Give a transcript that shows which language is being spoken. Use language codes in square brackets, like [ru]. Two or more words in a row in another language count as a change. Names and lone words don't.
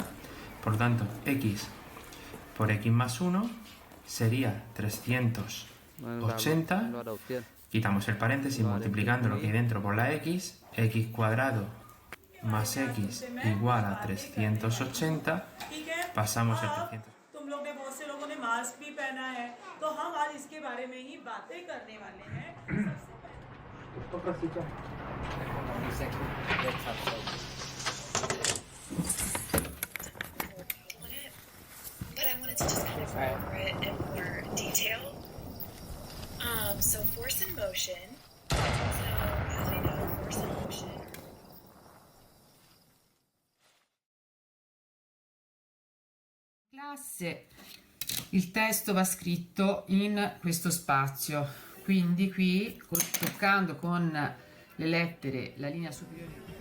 [es] Por tanto, x por x más 1 sería 380. Quitamos el paréntesis multiplicando lo que hay dentro por la x cuadrado más x igual a 380. Pasamos el 380. [hi] तुम लोग ने बहुत से लोगों ने मास्क भी पहना है, तो हम आज इसके बारे में ही बातें करने वाले हैं। [en] But I wanted to just kind of go over it in more detail. So force and motion. So as we know, force and motion. [it] Classe, il testo va scritto in questo spazio, quindi qui toccando con le lettere la linea superiore.